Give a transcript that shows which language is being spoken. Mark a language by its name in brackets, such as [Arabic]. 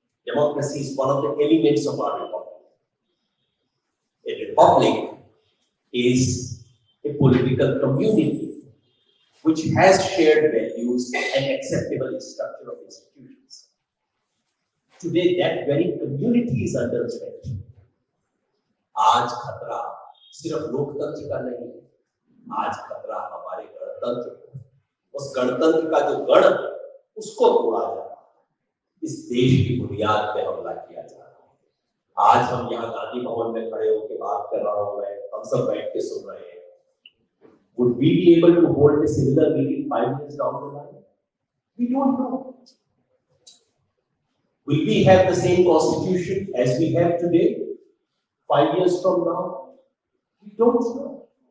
[English] Democracy is one of the elements of our republic. A republic is a political community which has shared values and acceptable structure of institutions. Today, that very community is under threat. [Hindi] आज खतरा सिर्फ लोकतंत्र का नहीं, आज खतरा हमारे गणतंत्र को, उस गणतंत्र का जो गण है उसको तोड़ा जा रहा है। इस देश की बुनियाद पे हमला किया जा रहा है। आज हम यहाँ गांधी भवन में खड़े होकर बात कर रहा हूँ मैं, हम सब बैठ के सुन रहे हैं। [English] Would we be able to hold a similar meeting 5 years down the line? We don't know. Will we have the same constitution as we have today 5 years from now? We don't know.